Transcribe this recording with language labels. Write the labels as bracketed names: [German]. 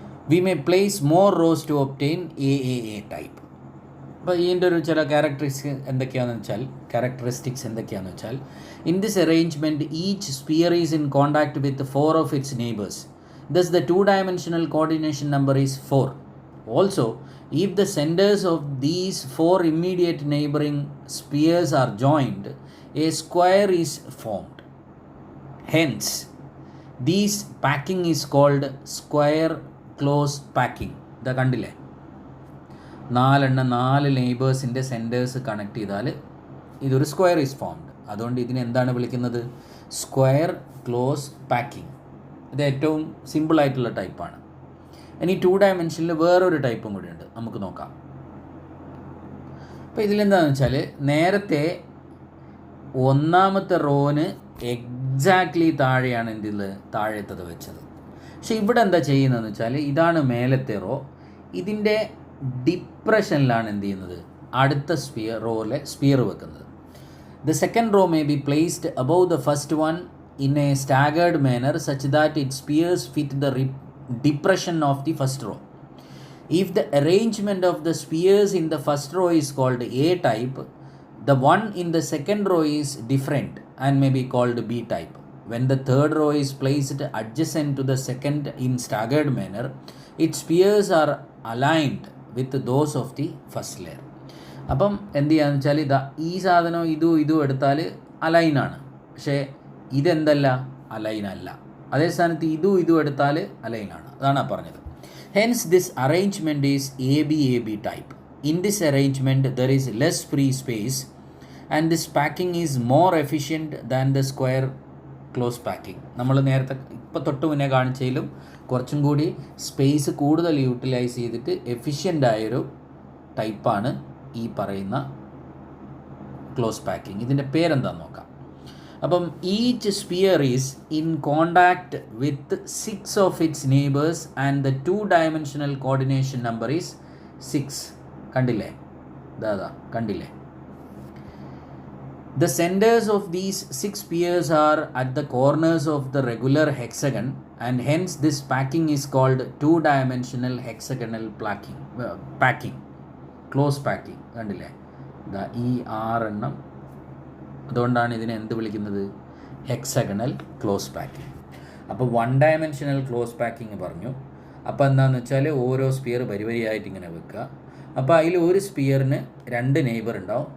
[English] We may place more rows to obtain A type. [Malayalam] അപ്പോൾ ഇതിൻ്റെ ഒരു ചില ക്യാരക്ടറിസ്റ്റിക്സ് എന്തൊക്കെയാണെന്ന് വെച്ചാൽ, [English] In this arrangement each sphere is in contact with 4 of its neighbors. Thus the 2-dimensional coordination number is 4. Also, if the centers of these 4 immediate neighboring spheres are joined, a square is formed. Hence, this packing is called square close packing. [Malayalam] ഇതാ കണ്ടില്ലേ, 4 നെയ്ബേഴ്സിൻ്റെ centres connect ചെയ്താൽ ഇതൊരു [English] Square is formed. [Malayalam] അതുകൊണ്ട് ഇതിനെ എന്താണ് വിളിക്കുന്നത്, square close packing. ഇത് ഏറ്റവും സിമ്പിളായിട്ടുള്ള ടൈപ്പാണ്. ഇനി 2 ഡയമെൻഷനിൽ വേറൊരു ടൈപ്പും കൂടി ഉണ്ട്, നമുക്ക് നോക്കാം. അപ്പോൾ ഇതിലെന്താണെന്ന് വെച്ചാൽ, നേരത്തെ 1ാമത്തെ റോന് എക്സാക്ട്ലി താഴെയാണ് താഴെത്തത് വെച്ചത്. പക്ഷേ ഇവിടെ എന്താ ചെയ്യുന്നതെന്ന് വെച്ചാൽ, ഇതാണ് മേലത്തെ റോ, ഇതിൻ്റെ ഡിപ്രഷനിലാണ് എന്ത് ചെയ്യുന്നത്, അടുത്ത സ്പിയർ വെക്കുന്നത്. [English] The second row may be placed above the first one in a staggered manner such that its spheres fit the depression of the first row. If the arrangement of the spheres in the first row is called A type, the one in the second row is different and may be called B type. When the third row is placed adjacent to the second in staggered manner, its spheres are aligned with those of the first layer. [Malayalam] അപ്പം എന്ത് ചെയ്യാന്ന് വെച്ചാൽ ഈ സാധനം ഇതും എടുത്താൽ അലൈനാണ്, പക്ഷേ ഇതെന്തല്ല, അലൈനല്ല. അതേ സ്ഥാനത്ത് ഇതും എടുത്താൽ അലൈനാണ്. അതാണ് പറഞ്ഞത്. [English] Hence this arrangement is AB type. In this arrangement there is less free space and this packing is more efficient than the square close packing. [Malayalam] നമ്മൾ നേരത്തെ ഇപ്പോൾ തൊട്ട് മുന്നേ കാണിച്ചതിലും കുറച്ചും കൂടി സ്പേസ് കൂടുതൽ യൂട്ടിലൈസ് ചെയ്തിട്ട് എഫിഷ്യൻ്റ് ആയൊരു ടൈപ്പാണ് ഈ പറയുന്ന ക്ലോസ് പാക്കിംഗ്. ഇതിൻ്റെ പേരെന്താണെന്ന് നോക്കാം. അപ്പം [English] Each sphere is in contact with 6 of its neighbours and the 2 dimensional coordination number is 6. [Malayalam] കണ്ടില്ലേ? കണ്ടില്ലേ? [English] The centers of these 6 spheres are at the corners of the regular hexagon and hence this packing is called 2-dimensional hexagonal packing. Close packing. [Malayalam] കണ്ടില്ലേ? ഈ 6 എണ്ണം, അതുകൊണ്ടാണ് ഇതിനെ എന്ത് വിളിക്കുന്നത്? Hexagonal close packing. അപ്പോൾ 1-dimensional ക്ലോസ് പാക്കിംഗ് പറഞ്ഞു. അപ്പോൾ എന്താണെന്ന് വെച്ചാൽ ഓരോ സ്പിയർ വരിവരിയായിട്ട് ഇങ്ങനെ വെക്കുക. അപ്പോൾ അതിൽ ഒരു സ്പിയറിന് 2 നെയ്ബർ ഉണ്ടാവും.